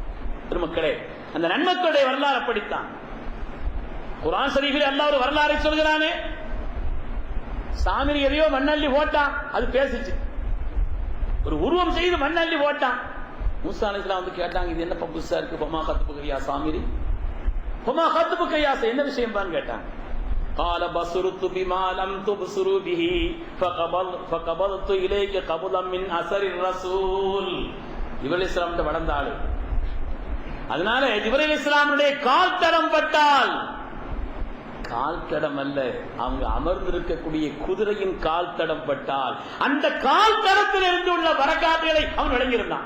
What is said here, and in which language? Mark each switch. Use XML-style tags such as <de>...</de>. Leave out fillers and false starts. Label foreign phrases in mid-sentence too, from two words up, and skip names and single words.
<ta>பெருமக்களே, அந்த நன்மக்களுடைய வரலாறு அப்படித்தான். குர்ஆன் ஷரீஃபில் அல்லாஹ் ஒரு வரலாறை சொல்கிறானே, சாமிரி எதையோ மண்ணள்ளி போட்டான், அது பேசிச்சு. ஒரு உருவம் செய்து மண்ணள்ளி போட்டான். மூசா அலைஹிஸ்ஸலாம் கேட்டாங்க, இது என்ன புதுசா இருக்கு?</ta> <ar>فما خطبك يا سامري, فما خطبك يا,</ar> <ta>என்ன விஷயம் தான் கேட்டாங்க.</ta> <ar>قال بصرت بما لم تبصروا به فقبضت اليك قبضا من اثر الرسول.</ar> <ta>ஜிப்ரீல் அலைஹிஸ்ஸலாம் வளர்ந்த ஆளு, அதனால ஜிப்ரீல் அலைஹிஸ்ஸலாமுடைய கால் தடம் பட்டால், கால் தடம் அல்ல, அவங்க அமர்ந்திருக்கக்கூடிய குதிரையின் கால் தடம் பட்டால் அந்த கால் தடத்தில் இருந்து உள்ள பரக்காத்துகளை அவன் வழங்கியிருந்தான்.</ta>